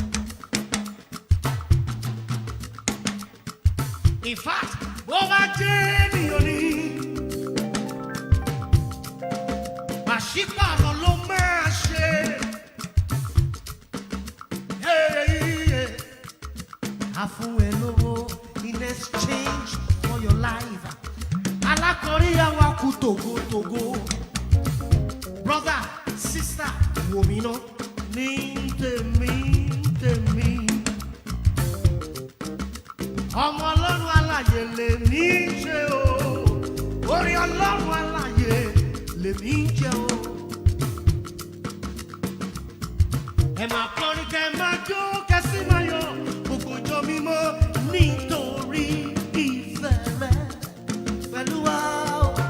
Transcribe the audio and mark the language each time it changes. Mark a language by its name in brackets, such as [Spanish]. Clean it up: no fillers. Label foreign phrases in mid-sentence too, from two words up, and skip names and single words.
[English] In fact, [Yoruba] bó bá jẹ́ ènìyàn ni, pàṣípààrọ̀ ló máa ṣe. A fún ẹ lówó [English] in exchange for your life. [Yoruba] Alákọ̀rí àwa kú tògótògó. [English] Brother, sister, [Yoruba] wò mí ná. Ní tèmi. Ọmọ Ọlọ́run alààyè lèmi ń ṣe o. Orin Ọlọ́run alààyè lèmi ń jẹ o. Ẹ máa kọrin kẹ́ máa jó kẹ́ sì máa yọ̀ gbogbo ọjọ́ mímọ́ nítorí ìfẹ́ rẹ̀ pẹ̀lú wa o.